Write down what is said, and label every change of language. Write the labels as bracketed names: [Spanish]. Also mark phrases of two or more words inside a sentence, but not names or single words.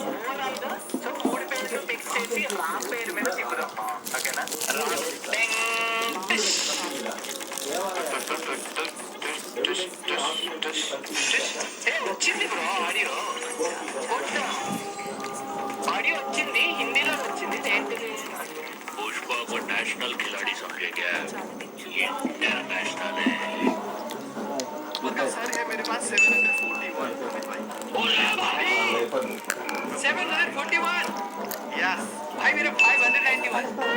[Telugu] ఓవరాల్ గా సో 3 పేర్లు ఫిక్స్ చేసి రామ్ పేరు మీద తిప్పుదాం. ఓకేనా? వచ్చింది బ్రో ఆడియో. ఆడియో వచ్చింది, హిందీలో వచ్చింది. ఏంటిది? [Hindi] पुष्पा को नेशनल खिलाड़ी समझे क्या? इंटरनेशनल है. सर है मेरे पास 741. 741. यस भाई मेरा 591.